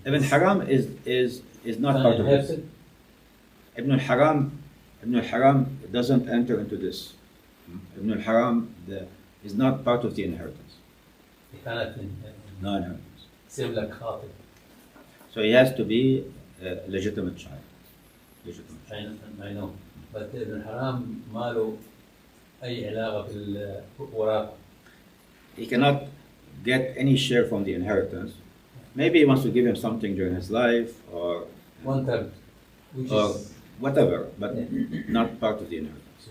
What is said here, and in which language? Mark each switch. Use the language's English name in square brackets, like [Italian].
[English] Ibn Haram is not part of this. Ibn al-Haram doesn't enter into this. Ibn al-Haram is not part of the inheritance. He cannot No inheritance. same like Khatib. So he has to be a legitimate child. Legitimate child. I know. [Arabic] But Ibn Haram ما له أي علاقة بالوراثة. [English] He cannot get any share from the inheritance. Maybe he wants to give him something during his life, or 1/3, which or is whatever, but not part of the inheritance.